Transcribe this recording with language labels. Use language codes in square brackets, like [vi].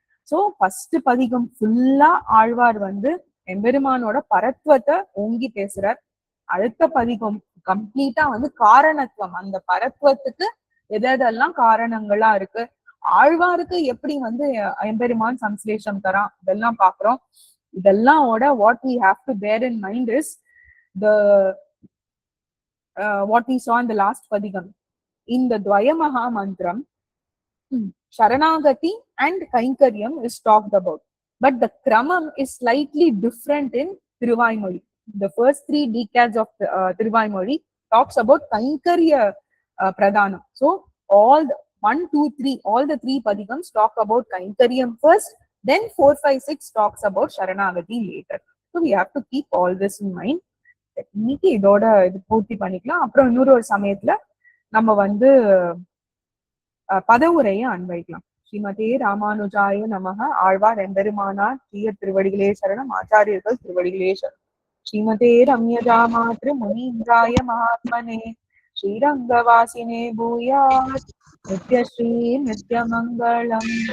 [ta] So first பதிகம் ஃபுல்லா ஆழ்வார் வந்து எம்பெருமானோட பரத்துவத்தை ஓங்கி பேசுறார். அடுத்த பதிகம் கம்ப்ளீட்டா வந்து காரணத்துவம், அந்த பரத்துவத்துக்கு எதெல்லாம் காரணங்களா இருக்கு, ஆழ்வாருக்கு எப்படி வந்து எம்பெருமான் சம்ஸ்லேஷம் தரான், இதெல்லாம் பாக்குறோம். [en] இதெல்லாம் what we have to bear in mind is the what we saw in the last padikam. In the Dvaya Maha Mantram, Sharanagati and Kainkaryam is talked about. But the Kramam is slightly different in Thiruvaimozhi. The first 3 decades of Thiruvaimozhi talks about Kainkarya Pradhanam. So all the 1, 2, 3, all the 3 padikams talk about Kainkaryam first, then 4, 5, 6 talks about Sharanagati later. So we have to keep all this in mind. [ta] இன்னைக்கு இதோட இது பூர்த்தி பண்ணிக்கலாம். அப்புறம் இன்னொரு ஒரு சமயத்துல நம்ம வந்து பதவுரையை அன்வைக்கலாம். ஸ்ரீமதே ராமானுஜாய நமக. ஆழ்வார் எம்பெருமானார் ஸ்ரீய திருவடிகளே சரணம். ஆச்சாரியர்கள் திருவடிகளே சரணம். ஸ்ரீமதே ரம்யஜா மாத்ரு முனீந்திராய மகாத்மனே ஸ்ரீரங்கவாசினே பூயாத் நித்யஸ்ரீ நித்யமங்கலம்.